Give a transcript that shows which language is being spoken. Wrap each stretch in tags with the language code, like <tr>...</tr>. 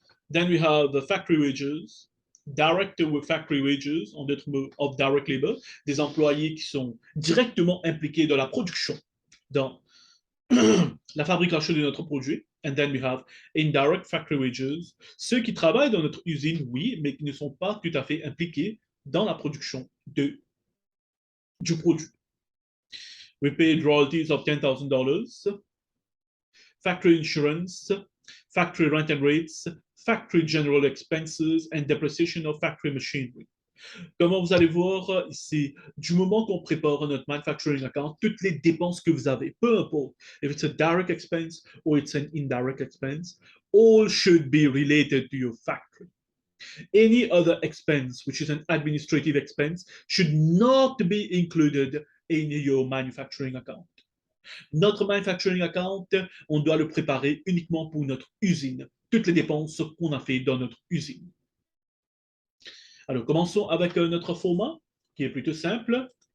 <en>Then we have the factory wages,</en> <fr>direct factory wages, en d'autres mots,</fr> <en>of direct labor,</en> <fr>des employés qui sont directement impliqués dans la production, dans la fabrication de notre produit.</fr> <en>And then we have indirect factory wages,</en> <fr>ceux qui travaillent dans notre usine, oui, mais qui ne sont pas tout à fait impliqués dans la production du produit.</fr> <en>We paid royalties of $10,000, factory insurance, factory rent and rates, factory general expenses, and depreciation of factory machinery.</en> <fr>Comme vous allez voir ici, du moment qu'on prépare notre manufacturing account, toutes les dépenses que vous avez, peu importe,</fr> <en>if it's a direct expense or it's an indirect expense, all should be related to your factory. Any other expense, which is an administrative expense, should not be included in your manufacturing account.</en> <fr>Notre manufacturing account, on doit le préparer uniquement pour notre usine, toutes les dépenses qu'on a fait dans notre usine. Alors, commençons avec notre format, qui est plutôt simple.</fr>